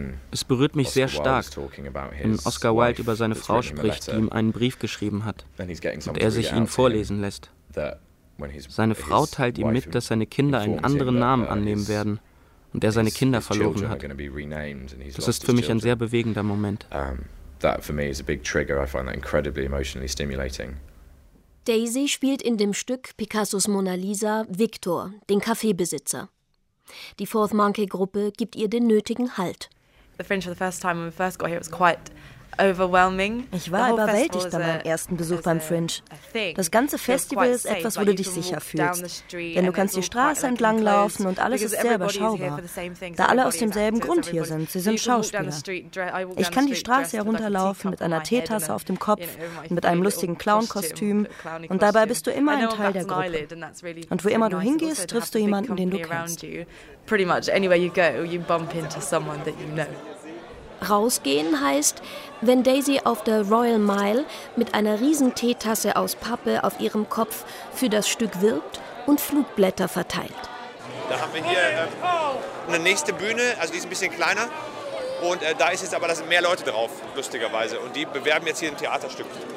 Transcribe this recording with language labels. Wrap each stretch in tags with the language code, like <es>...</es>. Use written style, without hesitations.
<de>Es berührt mich sehr stark, wenn Oscar Wilde über seine Frau spricht, die ihm einen Brief geschrieben hat und er sich ihn vorlesen lässt. Seine Frau teilt ihm mit, dass seine Kinder einen anderen Namen annehmen werden. Und er seine Kinder verloren hat. Das ist für mich ein sehr bewegender Moment.</de> <en>That for me is a big trigger. I find that incredibly emotionally stimulating.</en> <de>Daisy spielt in dem Stück Picassos Mona Lisa Victor, den Kaffeebesitzer. Die Fourth Monkey Gruppe gibt ihr den nötigen Halt.</de> <en>The Fringe for the first time when we first got here was quite overwhelming.</en> <de>Ich war überwältigt bei meinem ersten Besuch beim Fringe. Das ganze Festival ist etwas, wo du dich sicher fühlst. Denn du kannst die Straße entlang laufen und alles ist sehr überschaubar. Da alle aus demselben Grund hier sind, sie sind Schauspieler. Ich kann die Straße herunterlaufen mit einer Teetasse auf dem Kopf und mit einem lustigen Clown-Kostüm und dabei bist du immer ein Teil der Gruppe. Und wo immer du hingehst, triffst du jemanden, den du kennst.</de> <en>Pretty much anywhere you go, you bump into someone that you know.</en> <de>Rausgehen heißt, wenn Daisy auf der Royal Mile mit einer riesen Teetasse aus Pappe auf ihrem Kopf für das Stück wirbt und Flugblätter verteilt. Da haben wir hier eine nächste Bühne, also die ist ein bisschen kleiner. Und da ist jetzt aber, da sind mehr Leute drauf, lustigerweise. Und die bewerben jetzt hier ein Theaterstück.</de>